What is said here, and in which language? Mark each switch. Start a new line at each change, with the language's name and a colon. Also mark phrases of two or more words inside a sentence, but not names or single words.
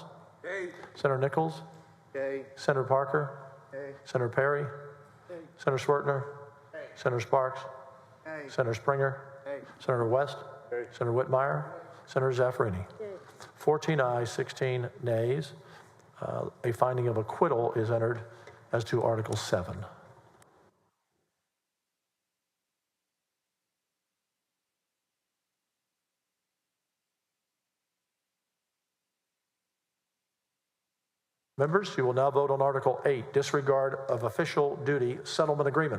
English: Nay. Senator Nichols? Nay. Senator Parker? Nay. Senator Perry? Senator Schwertner? Senator Sparks? Nay. Senator Springer? Nay. Senator West? Senator Whitmire? Senator Zaffarini? 14 ayes, 16 nays. A finding of acquittal is entered as to Article 7. Members, you will now vote on Article 8, disregard of official duty settlement agreement.